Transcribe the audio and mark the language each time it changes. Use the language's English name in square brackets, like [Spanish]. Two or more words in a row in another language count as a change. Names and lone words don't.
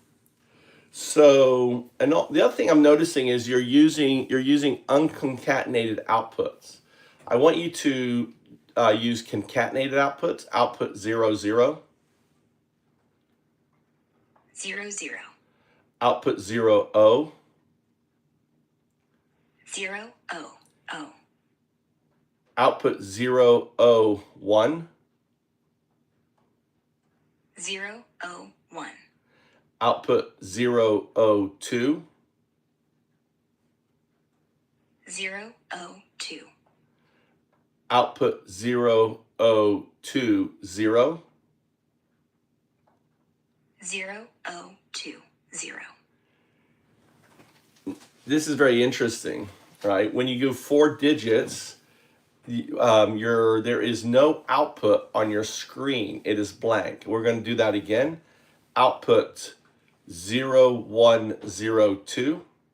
[English] So, and the other thing I'm noticing is you're using unconcatenated outputs. I want you to use concatenated outputs. Output 0, 0. 0, 0. Output 0, O. 0, O, O. Output 0, O, 1. 0, O, 1. Output 0, O, 2. 0, O, 2. Output 0, O, 2, 0. 0, O, 2, 0. This is very interesting, right? When you go 4 digits, there is no output on your screen. It is blank. We're going to do that again. Output 0, 1, 0, 2.